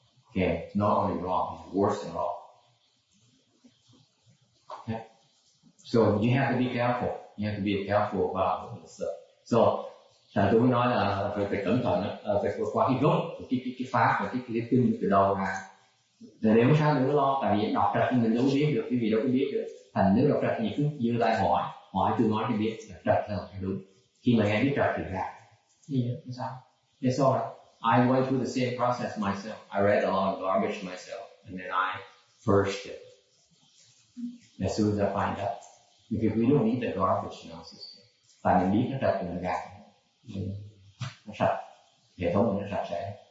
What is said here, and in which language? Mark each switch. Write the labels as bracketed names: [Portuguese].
[English] Okay, it's not only wrong, it's worse than wrong. Okay? So you have to be careful. You have to be careful about this stuff. [Vietnamese] So thành tôi mới nói là phải cẩn thận, phải qua cái gốc của cái pháp và cái kinh từ đầu ra. Rồi nếu sao đừng có lo, tại vì đọc trật mình đâu có biết được, cái gì đâu có biết được. Thành nếu đọc trật thì cứ giơ tay hỏi tôi nói thì biết là trật là phải đúng. Khi mà nghe biết trật thì ra. Gì vậy? Không sao? [English] That's all right. I went through the same process myself. I read a lot of garbage myself, and then I purged it as soon as I find out. Because we don't need the garbage in our system. [Vietnamese] Tại mình biết nó trật thì mình gạt. Nó sạch, hệ thống mình nó sạch sẽ.